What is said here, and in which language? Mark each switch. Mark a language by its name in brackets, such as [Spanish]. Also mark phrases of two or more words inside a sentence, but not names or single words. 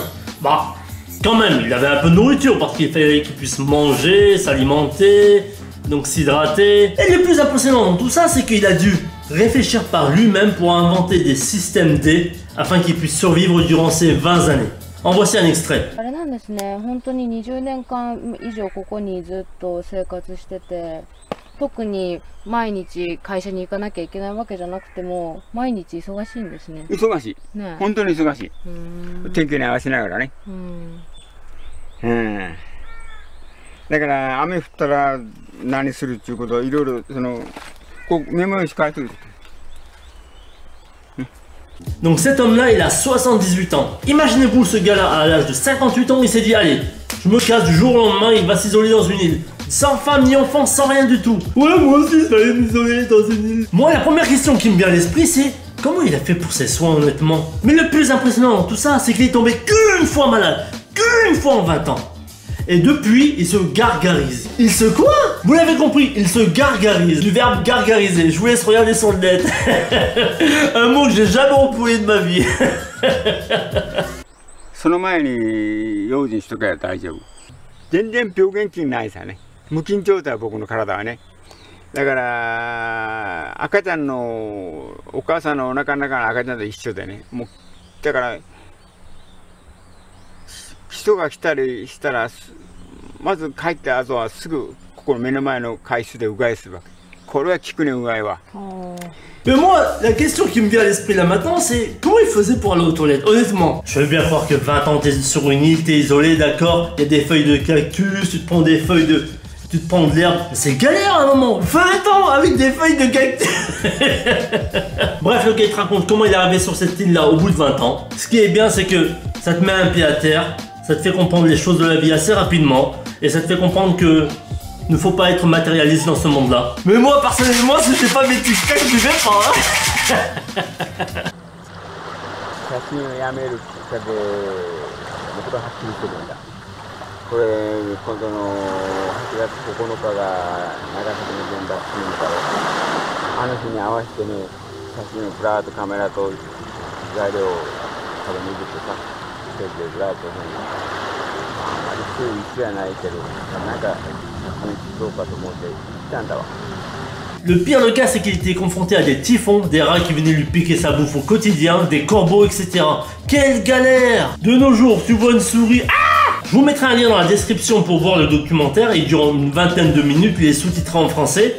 [French] Bah, quand même, il avait un peu de nourriture parce qu'il fallait qu'il puisse manger, s'alimenter, donc s'hydrater. Et le plus impressionnant dans tout ça, c'est qu'il a dû réfléchir par lui-même pour inventer des systèmes D afin qu'il puisse survivre durant ces 20 années. En voici un extrait. [Japanese] あれなんですね、本当に20年間以上ここにずっと生活してて、特に毎日会社に行かなきゃいけないわけじゃなくても、毎日忙しいんですね。忙しい。ね、本当に忙しい。天気に合わせながらね。だから雨降ったら何するっていうことをいろいろこうメモ用紙書いてる。 [French] Donc cet homme-là, il a 78 ans. Imaginez-vous ce gars-là, à l'âge de 58 ans, il s'est dit, allez, je me casse du jour au lendemain, il va s'isoler dans une île. Sans femme, ni enfant, sans rien du tout. Ouais, moi aussi, je vais m'isoler dans une île. Moi, la première question qui me vient à l'esprit, c'est, comment il a fait pour ses soins, honnêtement? Mais le plus impressionnant dans tout ça, c'est qu'il est tombé qu'une fois malade. Qu'une fois en 20 ans. Et depuis, il se gargarise. Il se quoi? Vous l'avez compris, il se gargarise. Du verbe gargariser. Je vous laisse regarder sur le net. Un mot que j'ai jamais employé de ma vie. [Japanese] その前に用心しとけば大丈夫。全然病原菌ないさね。無菌状態は僕の体はね。だから赤ちゃんのお母さんのお腹の中の赤ちゃんと一緒でね。もうだから。人が来たりしたらまず帰った後はすぐここの目の前の海水でうがいするわけ。これは効くね、うがいは。 [French] Mais moi, la question qui me vient à l'esprit là maintenant, c'est comment il faisait pour aller aux toilettes? Honnêtement, je veux bien croire que 20 ans t'es sur une île, t'es isolé, d'accord, il y a des feuilles de cactus, tu te prends des feuilles de... Tu te prends de l'herbe, c'est galère à un moment. 20 ans avec des feuilles de cactus. Bref, le gars il te raconte comment il est arrivé sur cette île là au bout de 20 ans. Ce qui est bien, c'est que ça te met un pied à terre, ça te fait comprendre les choses de la vie assez rapidement, et ça te fait comprendre que ne faut pas être matérialiste dans ce monde là. Mais moi personnellement, si je n'ai pas mes TikTok, je vais pas. [Japanese] 写真をやめるきっかけ、僕ははっきりしてるんだ。これ、今度の8月9日が長崎の原爆記念日だろう。あの日に合わせてね、写真をブラーっとカメラと材料を多分握ってさ、ステージでブラーっとね、あんまり強い一緒やないけど、なんか写真どうかと思って行ったんだわ。 [French] Le pire le cas, c'est qu'il était confronté à des typhons, des rats qui venaient lui piquer sa bouffe au quotidien, des corbeaux, etc. Quelle galère! De nos jours, tu vois une souris... Ah! Je vous mettrai un lien dans la description pour voir le documentaire, il dure une vingtaine de minutes, il est sous-titré en français.